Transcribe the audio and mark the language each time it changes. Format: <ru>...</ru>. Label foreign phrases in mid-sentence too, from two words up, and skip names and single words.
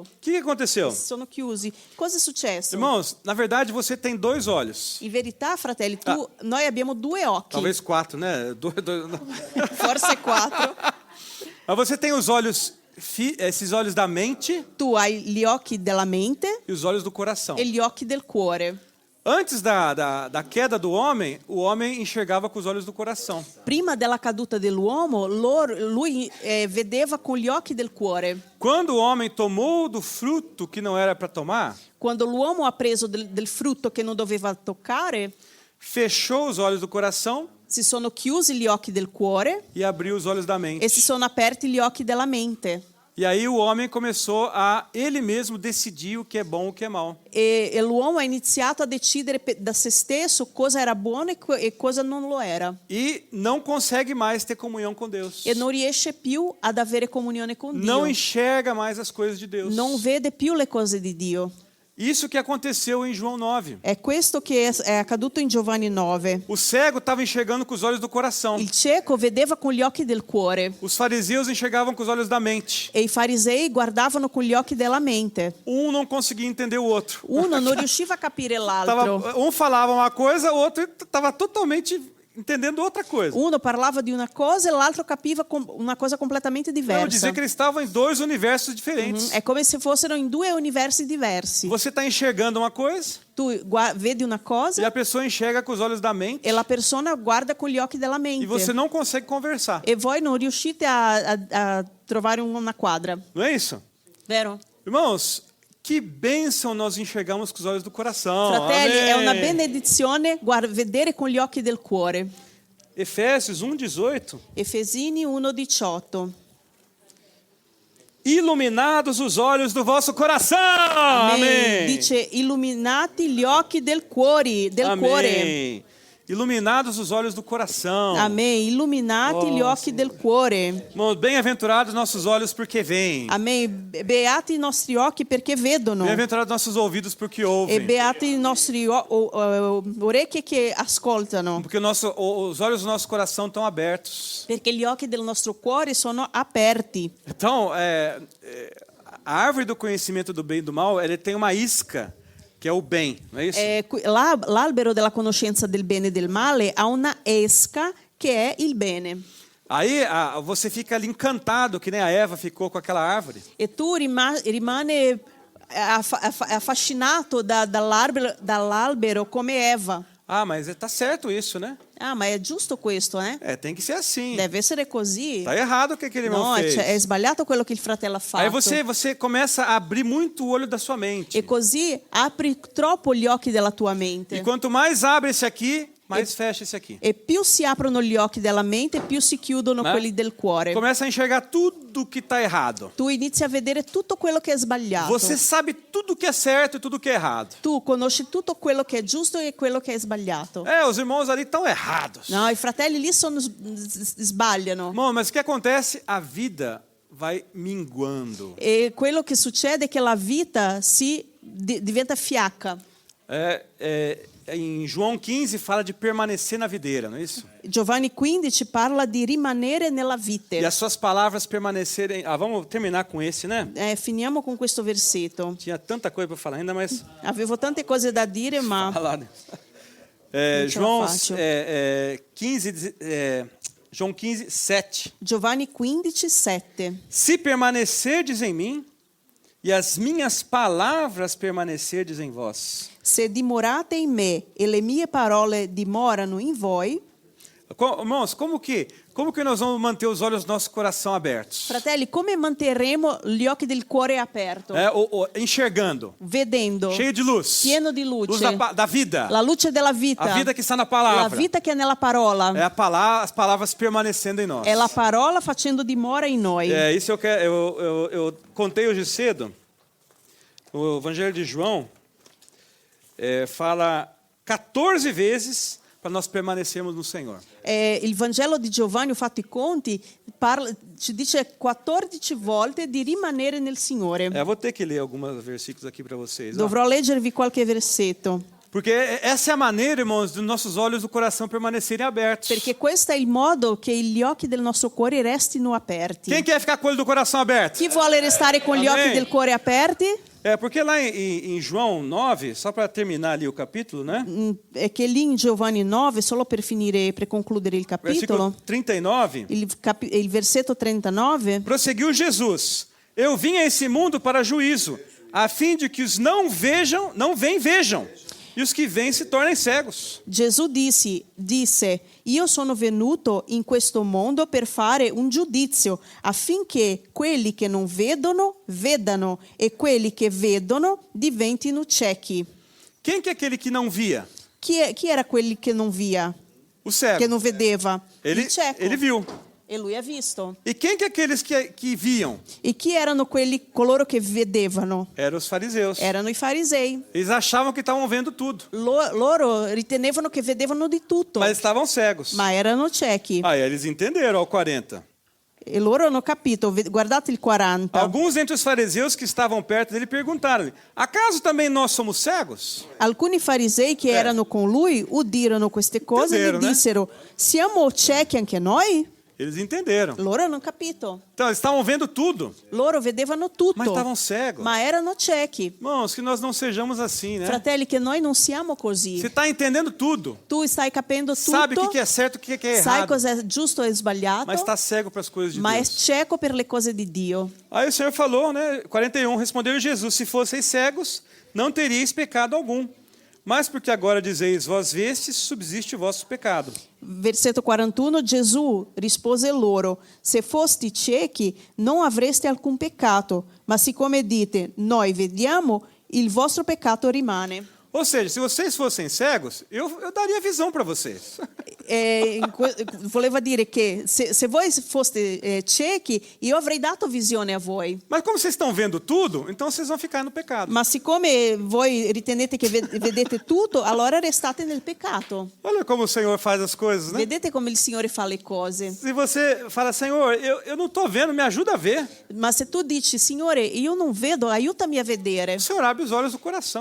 <pt>O que aconteceu?</pt> <it>Sono chiusi. Cosa è successo?</it> <pt>Irmãos, na verdade você tem dois olhos.</pt> <it>In verità, fratelli, noi abbiamo due occhi.</it> <pt>Talvez quatro, né?</pt> <it>Forse 4.</it> <pt>Mas você tem os olhos, esses olhos da mente</pt> <it>Tu hai gli occhi della mente</it> <pt>e os olhos do coração.</pt> <it>e gli occhi del cuore.</it> <pt>Antes da queda do homem, o homem enxergava com os olhos do coração.</pt> <it>Prima della caduta dell'uomo, lui vedeva con gli occhi del cuore.</it> <pt>Quando o homem tomou do fruto que não era para tomar,</pt> <it>Quando l'uomo ha preso del frutto che non doveva toccare,</it> <pt>fechou os olhos do coração</pt> <it>si sono chiusi gli occhi del cuore</it> <pt>e abriu os olhos da mente.</pt> <it>e si sono aperti gli occhi della mente.</it> <pt>E aí o homem começou a ele mesmo decidir o que é bom e o que é mal.</pt> <it>E l'uomo ha iniziato a decidere da se stesso cosa era buono e cosa non lo era.</it> <pt>E não consegue mais ter comunhão com Deus.</pt> <it>E non riesce più ad avere comunione con Dio.</it> <pt>Não enxerga mais as coisas de Deus.</pt> <it>Non vede più le cose di Dio.</it> <pt>Isso que aconteceu em João 9.</pt> <it>È questo che è accaduto in Giovanni 9.</it> <pt>O cego estava enxergando com os olhos do coração.</pt> <it>Il cieco vedeva con gli occhi del cuore</it> <pt>Os fariseus enxergavam com os olhos da mente.</pt> <it>e i farisei guardavano con gli occhi della mente.</it> <pt>Um não conseguia entender o outro.</pt> <it>Uno non riusciva a capire l'altro.</it> <pt>Um falava uma coisa, o outro estava totalmente entendendo outra coisa.</pt> <it>Uno parlava di una cosa e l'altro capiva una cosa completamente</it> <pt>Não,</pt> <it>diversa.</it> <pt>dizer que eles estavam em dois universos diferentes.</pt> <it>È come se fossero in due universi diversi.</it> <pt>Você está enxergando uma coisa</pt> <it>Tu vedi una</it> <pt>e</pt> <it>cosa</it> <pt>a pessoa enxerga com os olhos da mente</pt> <it>e la persona guarda con gli occhi della mente.</it> <pt>e você não consegue conversar.</pt> <it>E voi non riuscite a trovare una quadra,</it> <pt>Não é isso?</pt> <it>vero?</it> <pt>Irmãos, que bênção nós enxergamos com os olhos do coração.</pt> <it>Fratelli, è una</it> <pt>Amém.</pt> <it>benedizione vedere con gli occhi del cuore.</it> <pt>Efésios 1:18.</pt> <it>Efesini 1:18.</it> <pt>Iluminados os olhos do vosso coração. Amém.</pt> <it>Dice illuminati gli occhi del cuore, del cuore.</it> <pt>Amém. Iluminados os olhos do coração. Amém.</pt> <it>Illuminati gli occhi del cuore.</it> <pt>Irmãos, bem-aventurados nossos olhos porque veem. Amém.</pt> <it>Beati i nostri occhi perché vedono.</it> <pt>Bem-aventurados nossos ouvidos porque</pt> <it>E</it> <pt>ouvem.</pt> <it>beati i nostri orecchie che ascoltano.</it> <pt>Porque os olhos do nosso coração estão abertos.</pt> <it>Perché gli occhi del nostro cuore sono aperti.</it> <pt>Então, a árvore do conhecimento do bem e do mal, ele tem uma isca, que é o bem, não é isso?</pt> <it>L'albero della conoscenza del bene e del male ha una esca che è il bene.</it> <pt>Aí você fica ali encantado, que nem a Eva ficou com aquela árvore.</pt> <it>E tu rimane affascinato dall'albero come Eva.</it> <pt>Ah, mas está certo isso, né?</pt> <it>Ah, ma è giusto questo, eh?</it> <pt>Tem que ser assim.</pt> <it>Deve essere così.</it> <pt>Tá errado o que aquele irmão</pt> <it>No,</it> <pt>fez.</pt> <it>è sbagliato quello che il fratello ha fatto.</it> <pt>Aí você começa a abrir muito o olho da sua mente.</pt> <it>E così apri troppo gli occhi della tua mente.</it> <pt>E quanto mais abre esse aqui, mais fecha esse aqui.</pt> <it>E più si aprono gli occhi della mente, più si chiudono</it> <pt>Né?</pt> <it>quelli del cuore.</it> <pt>Começa a enxergar tudo que está errado.</pt> <it>Tu inizi a vedere tutto quello che è sbagliato.</it> <pt>Você sabe tudo que é certo e tudo que é errado.</pt> <it>Tu conosci tutto quello che è giusto e quello che è sbagliato.</it> <pt>Os irmãos ali estão errados.</pt> <it>No, i fratelli lì sbagliano.</it> <pt>Irmão, mas o que acontece? A vida vai minguando.</pt> <it>E quello che succede è che la vita diventa fiacca.</it> <pt>Em João 15 fala de permanecer na videira, não é isso?</pt> <it>Giovanni 15 parla di rimanere nella vite.</it> <pt>E as suas palavras permanecerem. Vamos terminar com esse, né?</pt> <it>Finiamo con questo versetto.</it> <pt>Tinha tanta coisa para falar ainda, mas</pt> <it>Avevo tante cose da dire, ma</it> <pt>falar. João 15, João 15, 7.</pt> <it>Giovanni 15, 7.</it> <pt>Se permanecerdes em mim e as minhas palavras permanecerdes em vós.</pt> <it>Se dimorate in me e le mie parole dimorano in voi.</it> <pt>Irmãos, como que nós vamos manter os olhos do nosso coração abertos?</pt> <it>Fratelli, come manterremo gli occhi del cuore aperto?</it> <pt>Enxergando.</pt> <it>Vedendo.</it> <pt>Cheio de luz.</pt> <it>Pieno di luce.</it> <pt>Luz da vida.</pt> <it>La luce della vita.</it> <pt>A vida que está na palavra.</pt> <it>La vita che è nella parola.</it> <pt>As palavras permanecendo em nós.</pt> <it>È la parola facendo dimora in noi.</it> <pt>Isso eu contei hoje cedo. O Evangelho de João fala 14 vezes para nós permanecermos no Senhor.</pt> <it>Il Vangelo di Giovanni, ho fatto i conti, ci dice 14 volte di rimanere nel Signore.</it> <pt>Vou ter que ler alguns versículos aqui para vocês.</pt> <it>Dovrò leggervi qualche versetto.</it> <pt>Porque essa é a maneira, irmãos, dos nossos olhos do coração permanecerem abertos.</pt> <it>Perché questo è il modo che gli occhi del nostro cuore restino aperti.</it> <pt>Quem quer ficar com o olho do coração aberto?</pt> <it>Chi vuole restare con gli</it> <pt>Amém.</pt> <it>occhi del cuore aperti?</it> <pt>Porque lá em João 9, só para terminar ali o capítulo, né?</pt> <it>È che lì in Giovanni 9, solo per concludere il</it> <pt>Versículo</pt> <it>capitolo,</it> <pt>39.</pt> <it>il versetto 39,</it> <pt>Prosseguiu Jesus: Eu vim a esse mundo para juízo, a fim de que os não vejam, vejam, e os que veem se tornem cegos.</pt> <it>Gesù disse, io sono venuto in questo mondo per fare un giudizio affinché quelli che non vedono, vedano e quelli che vedono diventino ciechi.</it> <pt>Quem que é aquele que não via?</pt> <it>Chi era quelli che non via?</it> <pt>O cego.</pt> <it>Che non vedeva? Il cieco.</it> <pt>Ele viu.</pt> <it>E lui ha visto.</it> <pt>E quem que é aqueles que viam?</pt> <it>E chi erano coloro che vedevano?</it> <pt>Eram os fariseus.</pt> <it>Erano i farisei.</it> <pt>Eles achavam que estavam vendo tudo,</pt> <it>Loro ritenevano che vedevano di tutto,</it> <pt>mas estavam cegos.</pt> <it>ma erano ciechi.</it> <pt>Aí eles entenderam ao 40.</pt> <it>E loro hanno capito, guardate il 40.</it> <pt>Alguns entre os fariseus que estavam perto dele perguntaram-lhe: acaso também nós somos cegos?</pt> <it>Alcuni farisei che erano con lui udirono queste cose e</it> <pt>Entenderam,</pt> <it>gli</it> <pt>né?</pt> <it>dissero: siamo ciechi anche noi?</it> <pt>Eles entenderam.</pt> <it>Loro hanno capito.</it> <pt>Então, eles estavam vendo tudo,</pt> <it>Loro vedevano tutto,</it> <pt>mas estavam cegos.</pt> <it>ma erano ciechi.</it> <pt>Irmãos, que nós não sejamos assim, né?</pt> <it>Fratelli, che noi non siamo così.</it> <pt>Você está entendendo tudo.</pt> <it>Tu stai capendo tutto,</it> <pt>Sabe o que é certo e o que é</pt> <it>sai</it> <pt>errado.</pt> <it>cosa è giusto e sbagliato,</it> <pt>Mas está cego para as coisas de</pt> <it>ma è</it> <pt>Deus.</pt> <it>cieco per le cose di Dio.</it> <pt>Aí o Senhor falou, né? 41, respondeu Jesus: se fosseis cegos, não teríeis pecado algum. Mas porque agora dizeis, vós vestes, subsiste o vosso pecado.</pt> <it>Versetto 41, Gesù rispose loro: se foste ciechi non avreste alcun peccato, ma siccome dite noi vediamo, il vostro peccato rimane.</it> <pt>Ou seja, se vocês fossem cegos, eu daria visão para vocês.</pt> <it>Voleva dire che se voi foste ciechi, io avrei dato visione a voi.</it> <pt>Mas como vocês estão vendo tudo, então vocês vão ficar no pecado.</pt> <it>Ma siccome voi ritenete che vedete tutto, allora restate nel peccato.</it> <pt>Olha como o Senhor faz as coisas, né?</pt> <it>Vedete come il Signore fa le cose.</it> <pt>Se você fala, Senhor, eu não estou vendo, me ajuda a ver.</pt> <it>Ma se tu dici, Signore, io non vedo, aiutami a vedere,</it> <pt>O Senhor abre os olhos do coração.</pt>